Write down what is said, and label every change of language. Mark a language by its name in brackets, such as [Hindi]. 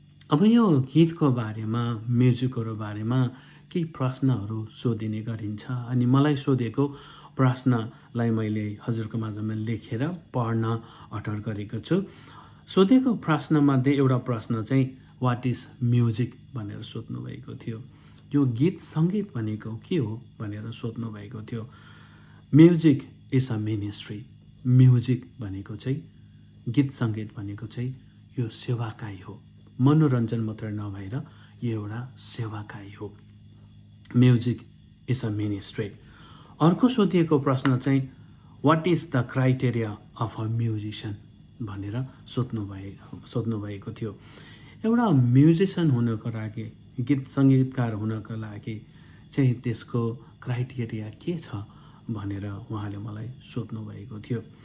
[Nepali] अब यो गीतको बारेमा, म्युजिकको बारेमा केही प्रश्नहरू सोधिने गरिन्छ अनि मलाई सोधेको प्रश्नलाई मैले हजुरको माझमा लेखेर पढ्न अठर गरेको छु। सोधेको प्रश्नमध्ये एउटा प्रश्न चाहिँ [English] what is music [Nepali] भनेर सोध्नुभएको थियो। यो गीत सङ्गीत भनेको के हो भनेर सोध्नुभएको थियो। [English] Music is a ministry. [Nepali] Music भनेको चाहिँ, गीत सङ्गीत भनेको चाहिँ यो सेवाकाई हो, मनोरञ्जन मात्र नभएर यो एउटा सेवाकाई हो। [English] Music is a ministry. [Nepali] अर्को सोधिएको प्रश्न चाहिँ [English] what is the criteria of a musician [Nepali] भनेर सोध्नुभएको थियो। एउटा म्युजिसियन हुनको लागि, गीत सङ्गीतकार हुनको लागि चाहिँ त्यसको क्राइटेरिया के छ भनेर उहाँले मलाई सोध्नुभएको थियो।